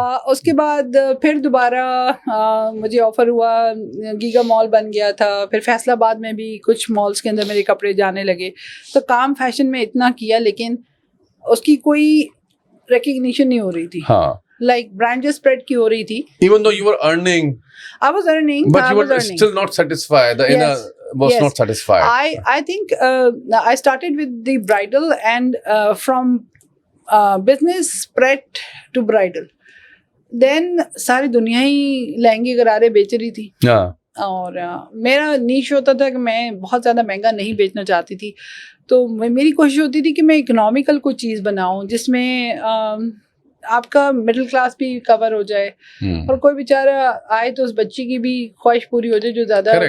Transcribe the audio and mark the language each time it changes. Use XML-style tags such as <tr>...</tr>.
<ur>اس کے بعد پھر دوبارہ مجھے آفر ہوا، گیگا مال بن گیا تھا. پھر فیصل آباد میں بھی کچھ مالس کے اندر میرے کپڑے جانے لگے. تو کام فیشن میں اتنا کیا لیکن اس کی کوئی ریکگنیشن نہیں ہو رہی تھی. ہاں.</ur> <en>Like brand just spread</en> <ur>کی ہو رہی تھی.</ur> <en>Even though you were earning, I was earning, but you were still not satisfied. The inner was not satisfied. I think I started with the bridal and from business spread to bridal.</en> <ur>Then ساری دنیا ہی لہنگے غرارے بیچ رہی تھی. اور میرا نیش ہوتا تھا کہ میں بہت زیادہ مہنگا نہیں بیچنا چاہتی تھی. تو میری کوشش ہوتی تھی کہ میں اکنامیکل کوئی چیز بناؤں جس میں آپ کا مڈل کلاس بھی کور ہو جائے اور کوئی بیچارہ آئے تو اس بچی کی بھی خواہش پوری ہو جائے جو زیادہ</ur>